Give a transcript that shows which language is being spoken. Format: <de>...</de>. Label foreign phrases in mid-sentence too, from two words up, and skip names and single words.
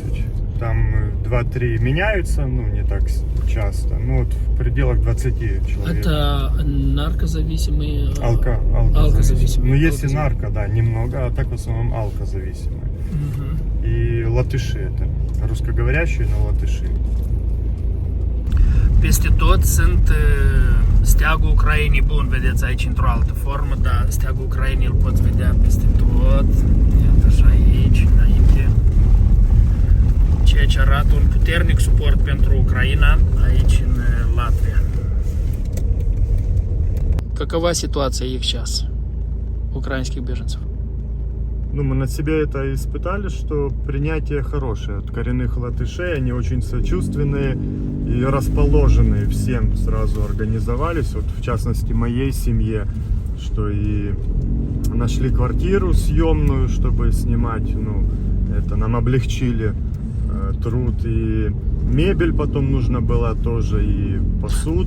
<ru>Там 2-3 меняются, ну, не так часто, ну, вот в пределах 20 человек. Это наркозависимые? Алкозависимые. Ну, есть и нарко, да, немного, а так в основном алкозависимые. И латыши это, ruscogovorящие, но латыши.</ru> <ro>Peste tot sunt steagul Ucrainei, bun, vedeți aici într-o altă formă, dar steagul Ucrainei îl poți vedea peste tot, iată și aici, înainte. Ceea ce arată un puternic suport pentru Ucraina aici în Latvia.</ro> <ru>Какова ситуация их сейчас, украинских беженцев? Ну, мы на себе это испытали, что принятие хорошее от коренных латышей, они очень сочувственные и расположенные всем сразу организовались, вот в частности моей семье, что и нашли квартиру съемную, чтобы снимать, ну, это нам облегчили труд, и мебель потом нужна была тоже, и посуда.</ru>